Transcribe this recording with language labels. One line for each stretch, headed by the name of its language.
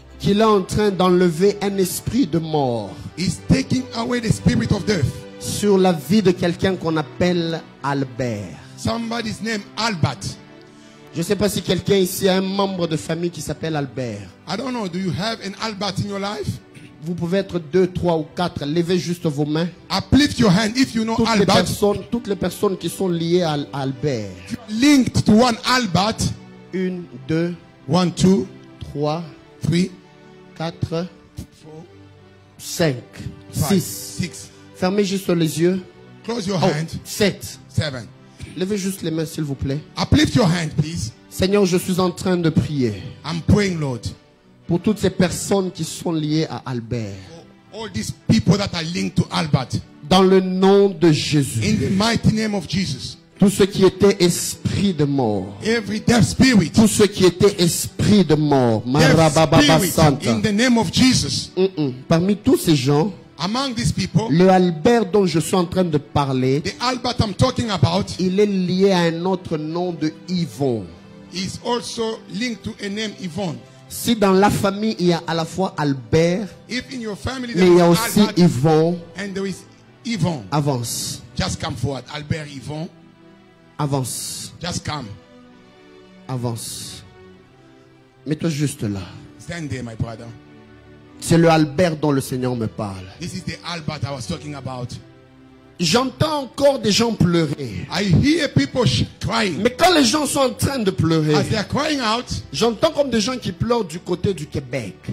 French: qu'il est en train d'enlever un esprit de mort.
English: He's taking away the spirit of death.
French: Sur la vie de quelqu'un qu'on appelle Albert.
English: Somebody's name Albert.
French: Je ne sais pas si quelqu'un ici a un membre de famille qui s'appelle Albert.
English: I don't know. Do you have an Albert in your life?
French: Vous pouvez être 2, 3 ou 4. Levez juste vos mains.
English: Uplift your hand if you know Albert.
French: Toutes les personnes qui sont liées à Albert.
English: Linked to one Albert.
French: 1, 2,
English: 1, 2,
French: 3,
English: 3,
French: 4,
English: 4,
French: 5, 6. Fermez juste les yeux.
English: Close your hand.
French: 7.
English: 7.
French: Levez juste les mains, s'il vous plaît.
English: Uplift your hand, please.
French: Seigneur, je suis en train de prier.
English: I'm praying, Lord.
French: Pour toutes ces personnes qui sont liées à Albert.
English: All these people that are linked to Albert.
French: Dans le nom de Jésus.
English: In the mighty name of Jesus.
French: Tout ce qui était esprit de mort.
English: Every death spirit.
French: Tout ce qui était esprit de mort.
English: In the name of Jesus.
French: Parmi tous ces gens.
English: Among these people,
French: le Albert dont je suis en train de parler,
English: the Albert I'm talking about,
French: il est lié à un autre nom de Yvon.
English: Is also linked to a name Yvon.
French: Si dans la famille il y a à la fois Albert,
English: if in your family
French: mais il y a aussi Albert, Yvon,
English: and there is Yvon.
French: Avance.
English: Just come forward, Albert Yvon.
French: Avance.
English: Just come.
French: Avance. Mets-toi juste là.
English: Stand there, my brother.
French: C'est le Albert dont le Seigneur me parle.
English: This is the Albert I was talking about.
French: J'entends encore des gens pleurer.
English: I hear people crying.
French: Mais quand les gens sont en train de pleurer,
English: As they are crying out,
French: j'entends comme des gens qui pleurent du côté du Québec.